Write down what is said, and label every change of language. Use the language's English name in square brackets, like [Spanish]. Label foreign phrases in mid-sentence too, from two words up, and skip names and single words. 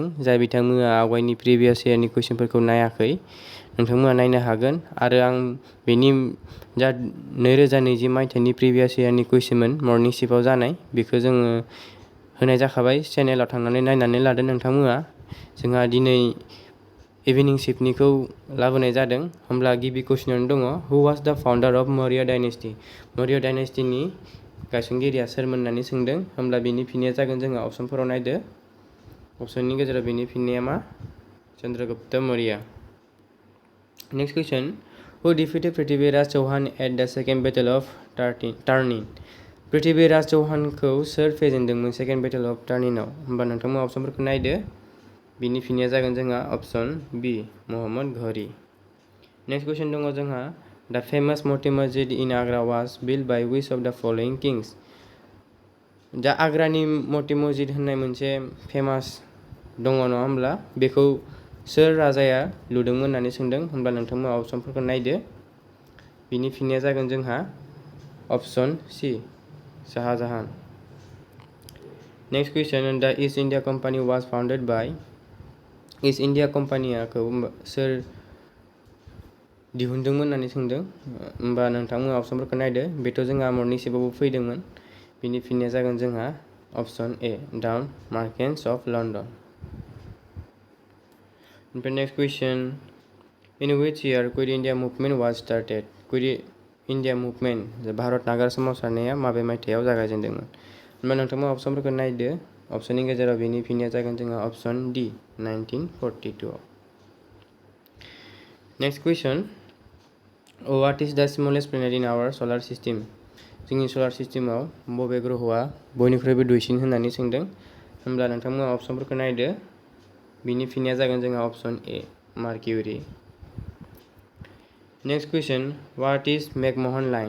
[Bodo] जाय बिथांमोना आवगायनि [English] previous year [Bodo] कुइसनफोरखौ नायाखै नोंथांमोना नायनो हागोन आरो आं बेनि जा 2020 मायथाइनि [English] previous year [Bodo] कुइसनमोन [English] morning shift [Bodo] जानाय बेखौ जोङो होनाय जाखाबाय। चेनेलाव थांनानै नायनानै लादो नोंथांमोना। जोंहा दिनै [English] evening shift [Bodo] लाबोनाय जादों। होमब्ला गिबि कुइसनानो दङ [English] who was the founder of Maurya dynasty. [Bodo] मौर्य डायनेस्टिनि गायसनगिरिया सोरमोन होननानै सोंदों। होमब्ला बिनि फिननाया जागोन जोंहा अपसनफोराव नायदो। अपसननि गेजेराव बिनि फिननाया मा? [English] चंद्रगुप्त मौर्य। next question who defeated Prithviraj Chauhan at the second battle of Tarain. [Bodo] पृथ्वीराज चौहानखौ सोर फेजेनदोंमोन [English] second battle of Tarain? [Bodo] होमबा नोंथांमोना अपसनफोरखौ नायदो। बिनि फिननाया जागोन जोंहा अपसन बी मोहम्मद घरी। [English] next question [Bodo] दङ जोंहा [English] the famous Moti Masjid in Agra was built by which of the following kings. [Bodo] दा आग्रानि मोती मस्जिद होननाय मोनसे फेमास दङ नङा होमब्ला बेखौ सोर राजाया लुदोंमोन होननानै सोंदों। होमब्ला नोंथांमोना अपसनफोरखौ नायदो। बिनि फिननाया जागोन जोंहा अपसन सी शाहजहान। [English] next question the East India Company was founded by. [Bodo] ईस्ट इंडिया कम्पानियाखौ सोर दिहुनदोंमोन होननानै सोंदों। होमबा नोंथांमोना अपसनफोरखौ नायदो। बेथ' जोंहा [English] morning shift [Bodo] फैदोंमोन। बिनि फिननाया जागोन जोंहा अपसन ए [English] the merchants of London. ओमफ्राय next question in which year Quit India movement was started. [Bodo] क्विट इन्डिया मुभमेन्ट भारत नागार सोमावसारनाया माबे मायथाइयाव जागायजेनदोंमोन। होमबा नोंथांमोना अपसनफोरखौ नायदो। अपसननि गेजेराव बिनि फिननाया जागोन जोंहा अपसन डी 1942 आव। [English] next question what is the smallest planet in our solar system. [Bodo] जोंनि [English] solar system [Bodo] बबे ग्रहआ बयनिख्रुइबो दुइसिन होननानै सोंदों। होमब्ला नोंथांमोना अपसनफोरखौ नायदो। बिनि फिननाया जागोन जोंहा अपसन ए मार्किउरि। [English] next question what is McMahon Line.